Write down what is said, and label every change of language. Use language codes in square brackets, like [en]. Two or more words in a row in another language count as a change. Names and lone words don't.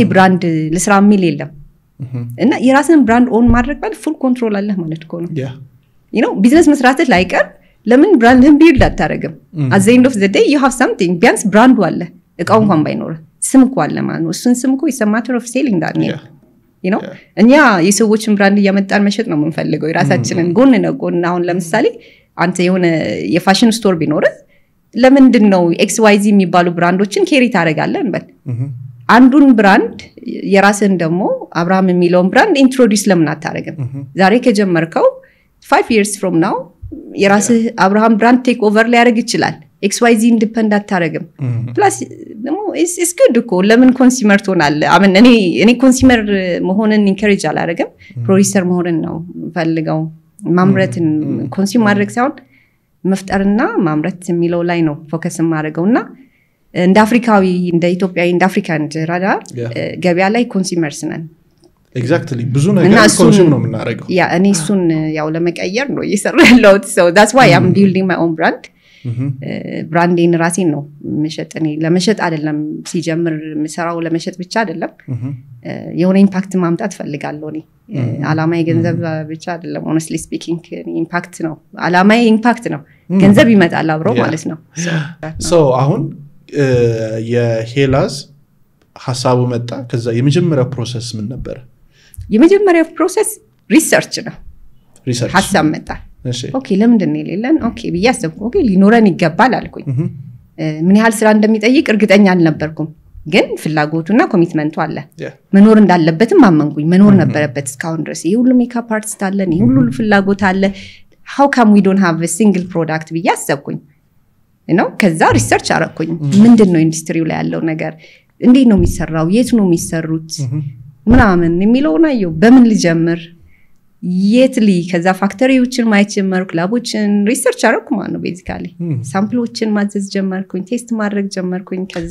[am] ብራንድ ለስራ የሚል የለም እና የራስን ብራንድ ኦን ማድረግ ማለት [en] full control [am] አለ ማለት እኮ ነው [en] you know [am] ቢዝነስ መስራት ላይቀር ለምን ብራንድን ቢልድ አታረግም [en] at the end of the day you have something [am] ቢያንስ ብራንዱ አለ እቃው እንኳን ባይኖር ስም እኮ አለ ማለት ነው እሱን ስም እኮ [en] is a matter of selling that name you know [am] እኛ የሰዎችን ብራንድ እያመጣን መሸጥ ነው የምንፈልገው የራሳችንን ጎን ነጎን አሁን ለምሳሌ አንተ የሆነ የፋሽን ስቶር ቢኖር ለምንድነው XYZ የሚባሉ ብራንዶችን ኬሪ ታረጋለህ እንበል አንዱን ብራንድ የራስን ደግሞ አብርሃም የሚለውን ብራንድ ኢንትሮዲዩስ ለምን አታረግም ዛሬ ከጀመርከው [en] 5 years from now [am] የራስህ አብርሃም ብራንድ [en] take over [am] ሊያደርግ ይችላል XYZ ኢንዲፔንደንት ታረግም ፕላስ ደግሞ [en] is good [am] እኮ ለምን ኮንሱመር ትሆናለህ አመን እኔ ኮንሱመር መሆንን ኢንከሬጅ አላረግም ፕሮዲዩሰር መሆንን ነው ፈልገው ማምረትን ኮንሱም ማድረግ ሳይሆን መፍጠርና ማምረት የሚለው ላይ ነው ፎከስ ማድረገውና እንደ አፍሪካዊ እንደ ኢትዮጵያዊ እንደ አፍሪካን ራዳ ገበያ ላይ ኮንሱመርስ ነን exactly ብዙ ነገር ኮንሱም ነው የምናረገው ያ እኔ እሱን ያው ለመቀየር ነው እየሰራለሁ [en] so that's why I'm building my own brand [am] ብራንዲን ራሴን ነው መሸጥኔ ለመሸጥ አይደለም ሲጀምር ምሰራው ለመሸጥ ብቻ አይደለም የሆነ ኢምፓክት ማምጣት ፈልጋለሁ እኔ አላማዬ ገንዘብ ብቻ አይደለም [en] honestly speaking [am] ኢምፓክት ነው አላማዬ ኢምፓክት ነው ገንዘብ ይመጣል አብሮ ማለት ነው so አሁን የሄላዝ ሐሳቡ መጣ ከዛ የመጀመሪያው ፕሮሰስ ምን ነበር የመጀመሪያው ፕሮሰስ ሪሰርች ነው ሐሳብ መጣ ኦኬ ለምንድን ነው የሌለን ኦኬ በያሰብኩ ኦኬ ሊኖረን ይገባል አልኩኝ ምን ያህል ስራ እንደሚጠይቅ እርግጠኛ አልነበርኩም ግን ፍላጎቱና ኮሚትመንቱ አለ መኖር እንዳለበትም አመንኩኝ መኖር ነበረበት እስካሁን ድረስ ይሄ ሁሉ [en] makeup artist [am] አለን ይሄ ሁሉ ፍላጎት አለ [en] how come we don't have a single product [am] በያሰብኩኝ ከዛ ሪሰርች አረኩኝ ምንድነው ኢንዱስትሪው ላይ ያለው ነገር እንዴት ነው የሚሰራው የት ነው የሚሰሩት ምናምን የሚለው ነው በምን ልጀምር የትሊ ከዛ ፋክተሪዎችን ማየት ጀመርኩ ላቦችን ሪሰርች አረኩ ማለት ነው ቤዚካሊ ሳምፕሎችን ማዘዝ ጀመርኩኝ ቴስት ማድረግ ጀመርኩኝ ከዛ